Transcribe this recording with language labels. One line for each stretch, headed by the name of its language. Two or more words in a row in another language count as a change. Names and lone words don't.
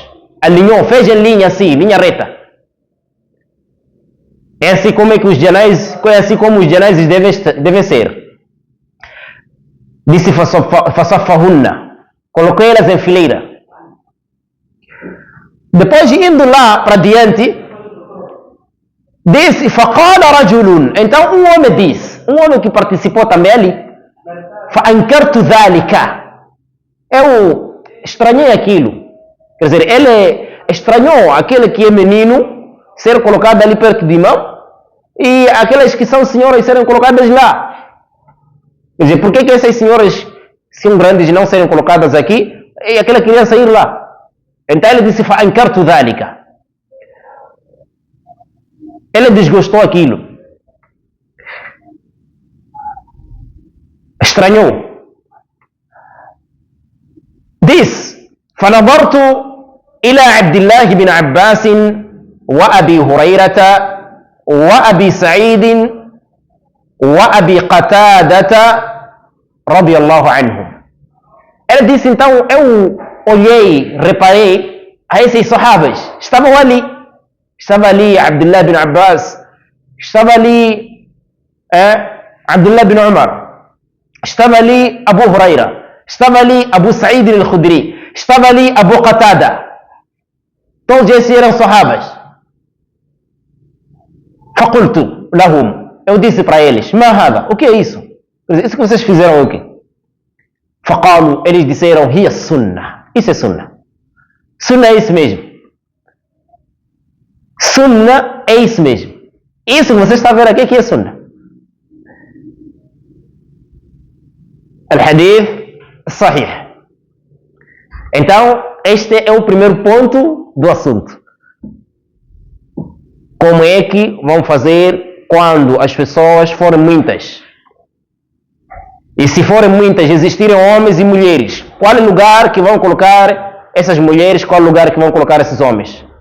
Portuguese: Alinhou, fez em linha assim, linha reta. É assim como é que os janazes devem ser. Disse fasafahunna, colocou elas em fileira. Depois indo lá para diante, disse
Arabic: فقال رجل,
Portuguese: então um homem disse, um homem que participou também ali,
Arabic: فأنكرت ذلك,
Portuguese: eu estranhei aquilo. Quer dizer, ele estranhou aquele que é menino ser colocado ali perto de imam e aquelas que são senhoras serem colocadas lá. Quer dizer, por que essas senhoras são grandes e não serem colocadas aqui e aquela criança ir lá? Então ele disse
Arabic: فأنكرت ذلك.
Portuguese: Ele desgostou aquilo. Estranhou. Diz:
Arabic: فنظرت إلى عبد الله بن عباس وأبي هريرة وأبي سعيد وأبي قتادة رضي الله عنهم.
Portuguese: Ele disse, então eu olhei, reparei a esses sahabas. Estavam ali. Estava ali Abdullah bin Abbas. Estava ali Abdullah bin Umar. Estava ali Abu Huraira. Estava ali Abu Sa'id al-Khudri. Estava ali Abu Qatada. Todos esses eram sahabas.
Arabic: فقلت لهم.
Portuguese: Eu disse para eles,
Arabic: ما هذا,
Portuguese: o que é isso? Isso que vocês fizeram o quê? Faqalu, eles disseram,
Arabic: هي سنة.
Portuguese: Isso é sunnah. Sunnah é isso mesmo. Sunnah é isso mesmo. Isso que você está vendo aqui que é sunnah.
Arabic: الحديث صحيح.
Portuguese: Então, este é o primeiro ponto do assunto. Como é que vão fazer quando as pessoas forem muitas? E se forem muitas, existirem homens e mulheres, qual é o lugar que vão colocar essas mulheres, qual é o lugar que vão colocar esses homens?